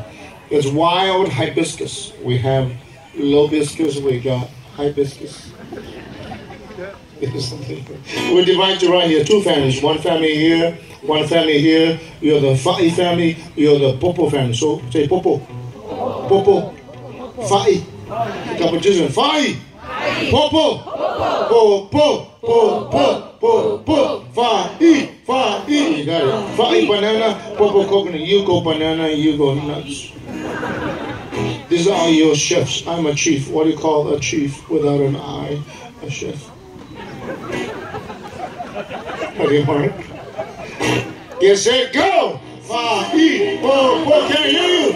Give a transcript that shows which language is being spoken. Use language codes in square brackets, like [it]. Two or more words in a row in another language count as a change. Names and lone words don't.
[en] It's wild hibiscus. We have lobiscus, we got hibiscus. We divide you right here, 2 families. One family here, one family here. You're the Fa'i family, you're the Popo family. So say Popo. Popo. Fa'i. Competition. Fa'i. Popo. Popo. Popo. Popo. Fa'i. Fa'i. You got it. Fa'i banana, Popo coconut. You go banana, you go nuts. These are your chefs. I'm a chief. What do you call a chief without an I? A chef. Okay, Mark. Get set, go! Fa'i, Popo, can I hear you?